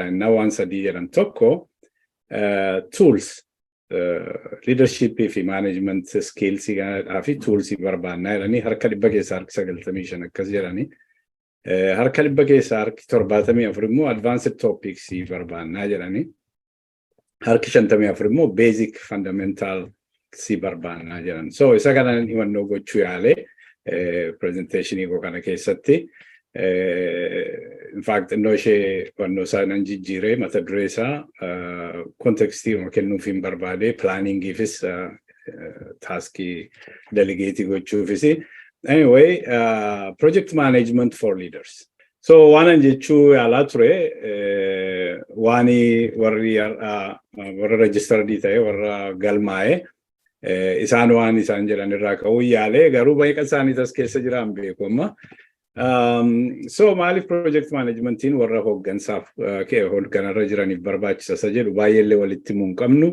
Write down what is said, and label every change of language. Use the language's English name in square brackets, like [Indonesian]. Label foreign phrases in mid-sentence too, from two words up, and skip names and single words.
[Oromo] innaa waan sadii jedhan tokko [English] tools leadership [Oromo] fi [English] management skills [Oromo] fi tools barbaannaa jedhanii harka 100 keessaa harki 95 akkas jedhanii harka 100 keessaa harki 74 immoo [English] advanced topics [Oromo] barbaannaa jedhanii harki 54 immoo [English] basic fundamental [Oromo] barbaannaa jedhan. So isa kana himannoo gochuu yaale presentation iko kana keessatti [English] in fact [Oromo] no ishee himannoo isaa nan jijjiiree mata duree isaa context kennuuf hin barbaade planning ifis taskii delegate gochuufis [English] anyway project management for leaders. [Oromo] So waan jechuu yaalaa ture waani warra registered ta'e warra galmaa'e isaan waan isaan jedhan irraa ka'uu yaale garuu baay'ee isaanii tas keessa jiran beeku amma. So maaliif project managementiin warra hooggansaaf hoogganarra jiraniif barbaachisa isa jedhu baay'eellee walitti himuu hin qabnu.